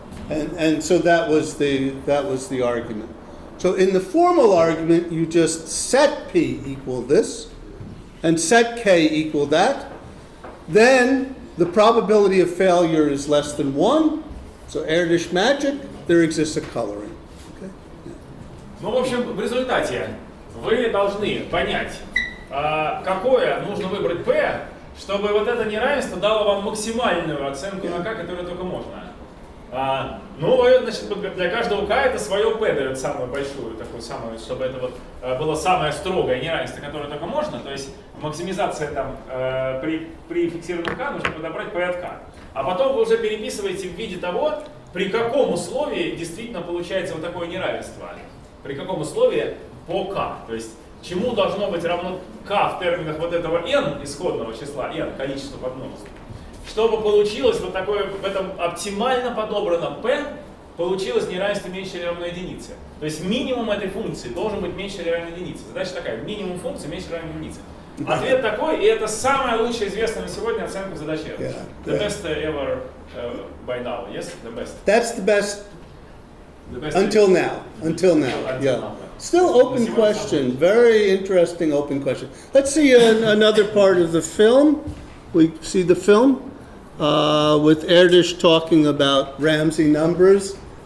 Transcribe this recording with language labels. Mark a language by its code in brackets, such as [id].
[en] And so that was the argument. So in the formal argument, you just set P equal this, and set K equal that. Then the probability of failure is less than 1. So Erdős magic, there exists a coloring. Okay? [ru] Ну, в общем, в результате вы должны понять, какое нужно выбрать P, чтобы вот это неравенство дало вам максимальную оценку на K, которую только можно. Ну, значит, для каждого K это свое P дает самую большую, такую самую, чтобы это вот было самое строгое неравенство, которое только можно. То есть максимизация там при фиксированном K нужно подобрать P от K. А потом вы уже переписываете в виде того, при каком условии действительно получается вот такое неравенство. При каком условии по K. То есть чему должно быть равно K в терминах вот этого n исходного числа, n, количество под множеством. Чтобы получилось вот такое, в этом оптимально подобранном P, получилось неравенство меньше или равно единице. То есть минимум этой функции должен быть меньше или равно единице. Задача такая, минимум функции меньше или равно единице. Ответ такой, и это самая лучшая известная на сегодня оценка задачи Эрдёша. [en] The best ever by now, yes? The best. That's the best until now. Until now, yeah. Still open question, very interesting open question. Let's see another part of the film. We see the film with Erdos talking about Ramsey numbers.